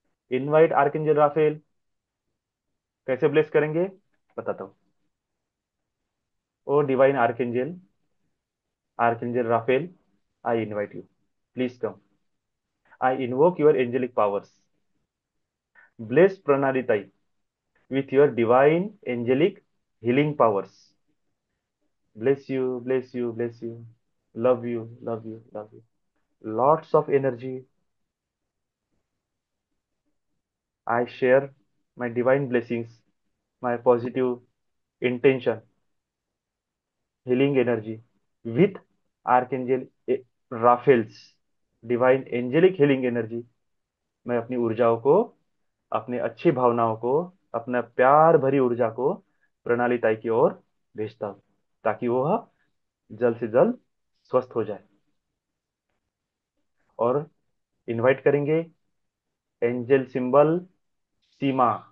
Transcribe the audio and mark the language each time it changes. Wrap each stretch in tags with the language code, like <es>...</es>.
<en>Invite archangel Raphael.</en> <hi>कैसे bless करेंगे बताता हूँ।</hi> <en>O divine archangel, archangel Raphael, I invite you, please come. I invoke your angelic powers. Bless pranalitai with your divine angelic healing powers. Bless you, bless you, bless you. Love you, love you, love you. Lots of energy. I share my divine blessings, my positive intention, healing energy with Archangel Raphael's divine angelic healing energy.</en> <hi>मैं अपनी ऊर्जाओं को, अपनी अच्छी भावनाओं को, अपना प्यार भरी ऊर्जा को प्रणाली ताई की ओर भेजता हूँ, ताकि वह जल्द से जल्द स्वस्थ हो जाए। और इनवाइट करेंगे एंजल सिंबल सीमा।</hi>